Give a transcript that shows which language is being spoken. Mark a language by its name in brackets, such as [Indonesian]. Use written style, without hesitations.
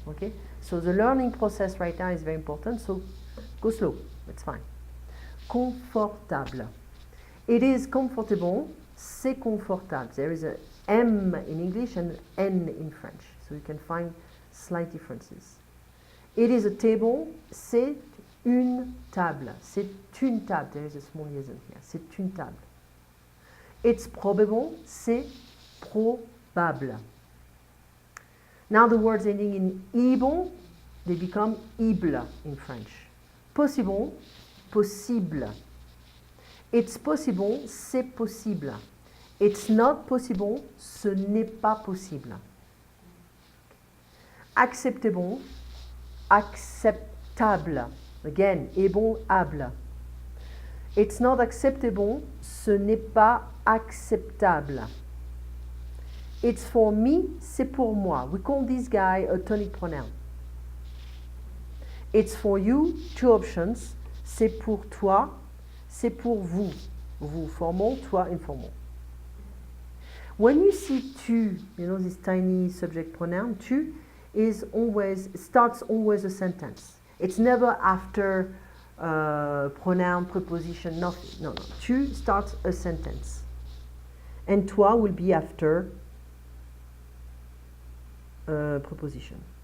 [English] Okay, so the learning process right now is very important. So go slow. It's fine. Confortable. It is comfortable. [French] C'est confortable. [English] There is a M in English and N in French, so you can find slight differences. It is a table, [French] c'est une table. C'est une table, [English] there is a small liaison here. C'est une table. It's probable, [French] c'est probable. [English] Now the words ending in able, they become ible in French. Possible, possible. It's possible, [French] c'est possible. [English] It's not possible, [French] ce n'est pas possible. [English] Acceptable, acceptable. Again, able, able. It's not acceptable, [French] ce n'est pas acceptable. [English] It's for me, [French] c'est pour moi. [English] We call this guy a tonic pronoun. It's for you, two options. [French] C'est pour toi, c'est pour vous. [English] Vous, formal, toi, informal. When you see tu, you know, this tiny subject pronoun, tu starts always a sentence. It's never after pronoun, preposition, nothing. No. Tu starts a sentence. And toi will be after preposition.